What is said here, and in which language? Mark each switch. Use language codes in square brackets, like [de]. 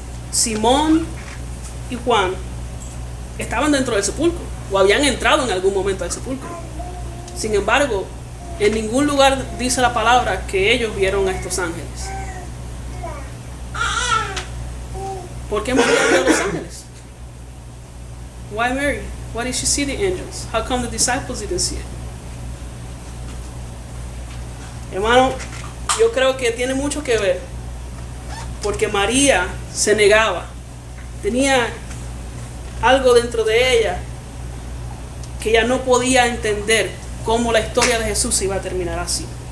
[es] Simón y Juan estaban dentro del sepulcro, o habían entrado en algún momento al sepulcro. Sin embargo, en ningún lugar dice la palabra que ellos vieron a estos ángeles. ¿Por qué María vio a los ángeles? [en] Why Mary? Why did she see the angels? How come the disciples didn't see it? [es] Hermano, yo creo que tiene mucho que ver, porque María se negaba. Tenía algo dentro de ella que ella no podía entender cómo la historia de Jesús iba a terminar así.